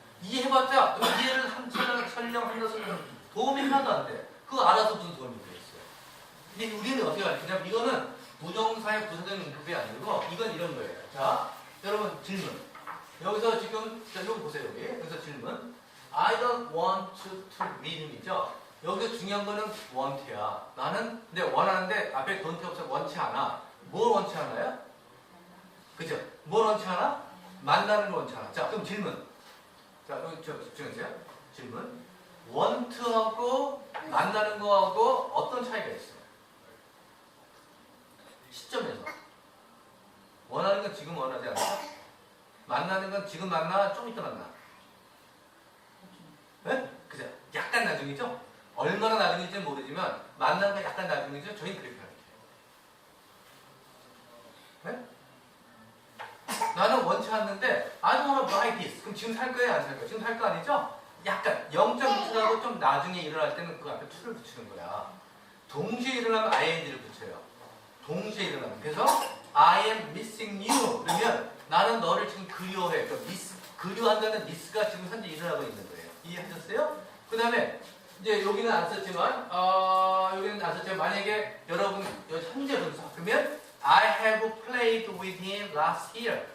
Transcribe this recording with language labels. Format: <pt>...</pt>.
<ko>이해해봤자 이해를 설명한다서는 도움이 하나도 안 돼. 그거 알아서 무슨 도움이 되겠어요. 근데 우리는 어떻게 가르치냐면 이거는 부정사의 부사적 용법이 아니고 이건 이런 거예요. 자, 여러분 질문. 여기서 지금 자 여기 보세요. 여기서 질문.</ko> <en>I don't want to meet him이죠.</en> <ko>여기서 중요한 거는 want야. 나는 근데 원하는데 앞에 don't 없어서 원치 않아. 뭘 원치 않아요? 그죠? 뭘 원치 않아? 만나는 걸 원치 않아. 자, 그럼 질문. 자, 여기 집중해주세요. 질문. want하고 만나는 거하고 어떤 차이가 있어요? 시점에서. 원하는 건 지금 원하지 않아? 만나는 건 지금 만나? 좀 이따 만나? 네? 그죠? 약간 나중이죠? 얼마나 나중인지는 모르지만 만나는 건 약간 나중이죠? 저희는 그렇게 가르쳐요. 네? 나는 원치 않는데</ko> <en>I don't want to buy this.</en> <ko>그럼 지금 살 거예요? 안 살 거예요? 지금 살 거 아니죠? 약간 0.1초라도 좀 나중에 일어날 때는 그 앞에 to를 붙이는 거야. 동시에 일어나면 ing를 붙여요. 동시에 일어나면. 그래서</ko> <en>I am missing you.</en> <ko>그러면 나는 너를 지금 그리워해. 그러니까 그리워한다는 미스가 지금 현재 일어나고 있는 거예요. 이해하셨어요? 그 다음에 이제 여기는 안 썼지만 여기는 안 썼지만 만약에 여러분 현재 분사 그러면</ko> <en>I have played with him last year.</en>